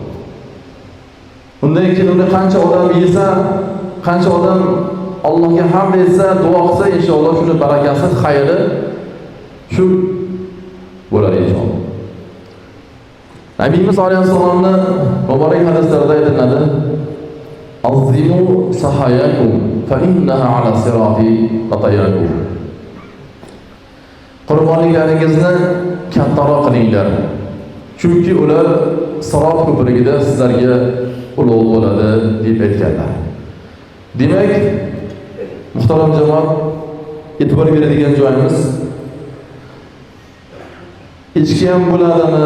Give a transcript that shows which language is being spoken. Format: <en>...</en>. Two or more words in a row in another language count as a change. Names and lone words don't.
<uz>Undan keyin uni qancha odam yesa, qancha odam Allohga hamd etsa, duo qilsa, inshaalloh shuni barakasi, xayri shu bo'ladi inshaalloh. Nabiyimiz alayhissalomning muborak hadislarida aytiladi:</uz> <ar>"عظموا ضحاياكم فإنها على الصراط مطاياكم."</ar> <uz>Qurbonliklaringizni kattaroq qilinglar. Chunki ular Sirot ko'prigida sizlarga ulug' bo'ladi deb aytganlar. Demak, muhtaram jamoat, e'tibor beradigan joyimiz echki ham bo'ladimi?</uz>